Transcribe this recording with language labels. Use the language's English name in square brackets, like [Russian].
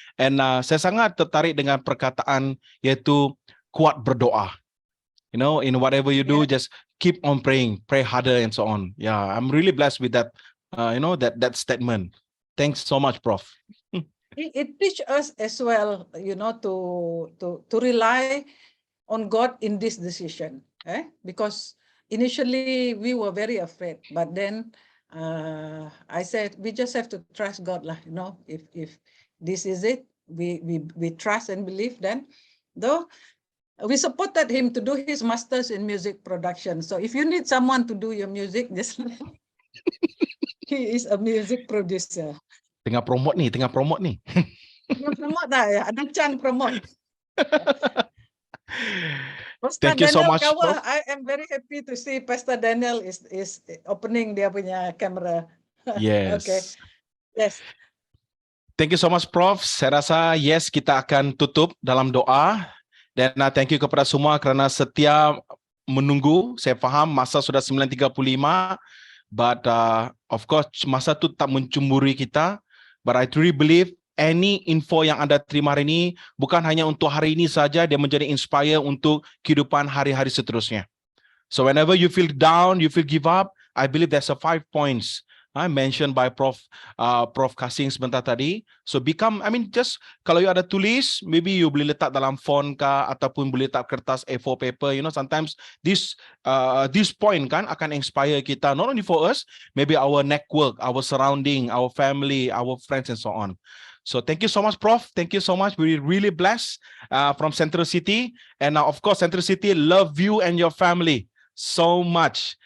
[Malay] And saya sangat tertarik dengan perkataan yaitu kuat berdoa. [English] You know, in whatever you do, just keep on praying, pray harder and so on. Yeah, I'm really blessed with that, you know, that statement. Thanks so much, Prof. It teaches us as well, you know, to rely on God in this decision, because initially we were very afraid, but then I said we just have to trust God, lah. You know, if this is it, we trust and believe. Then, though we supported him to do his masters in music production. So if you need someone to do your music, just he is a music producer. [Malay] Tengah promote nih. You promote dah ya, ada Chan promote. [English] Pastor Thank you so Daniel much, Kawa, Prof. I am very happy to see Pastor Daniel is opening [Malay] dia punya kamera. [English] Yes. Okay. Yes. Thank you so much, Prof. [Malay] Saya rasa [English] yes, [Malay] kita akan tutup dalam doa. Dan [English] thank you [Malay] kepada semua kerana setia menunggu. Saya faham masa sudah 9.35, [English] but of course [Malay] masa tu tak mencemburi kita. [English] But I truly believe any info [Malay] yang anda terima hari ini bukan hanya untuk hari ini saja, dia menjadi inspire untuk kehidupan hari-hari seterusnya. [English] So whenever you feel down, you feel give up, I believe there's a 5 points mentioned by Prof Kasing sebentar tadi. So just [Malay] kalau you ada tulis, [English] maybe you [Malay] boleh letak dalam font kah, ataupun boleh letak kertas A4 paper. [English] You know, sometimes this point [Malay] kan akan [English] inspire kita, not only for us, maybe our network, our surrounding, our family, our friends and so on. So thank you so much, Prof. Thank you so much. We're really blessed from Central City. And of course, Central City love you and your family so much.